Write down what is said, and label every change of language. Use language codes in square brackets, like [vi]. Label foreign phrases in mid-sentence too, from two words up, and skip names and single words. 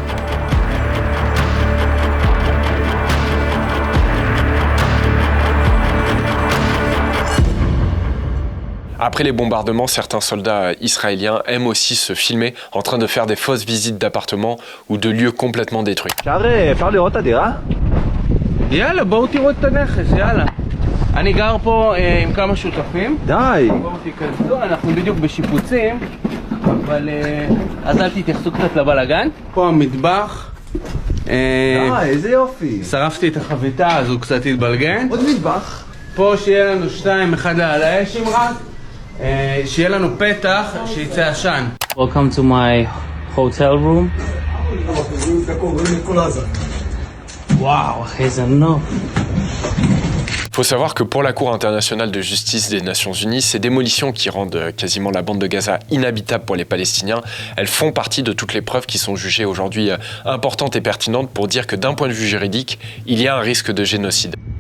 [fr] Après les bombardements, certains soldats israéliens aiment aussi se filmer en train de faire des fausses visites d'appartements ou de lieux complètement détruits. [he] אפשר לראות את הדירה? יאללה, בואו תראו את הנכס, יאללה. אני גר פה עם כמה שותפים. די. בואו תיכנסו, אנחנו בדיוק בשיפוצים, אבל אז אל תתייחסו קצת לבלגן. פה המטבח. איזה יופי. שרפתי את החביתה, אז הוא קצת התבלגן. עוד מטבח. פה שיהיה לנו 2, 1 על האש עם רק. שיהיה לנו פתח שיצא עשן. [en] Welcome to my hotel room. [he] וואו, אחי, זה נוף. [fr] Faut savoir que pour la Cour internationale de justice des Nations Unies, ces démolitions qui rendent quasiment la bande de Gaza inhabitable pour les Palestiniens, elles font partie de toutes les preuves qui sont jugées aujourd'hui importantes et pertinentes pour dire que d'un point de vue juridique, il y a un risque de génocide.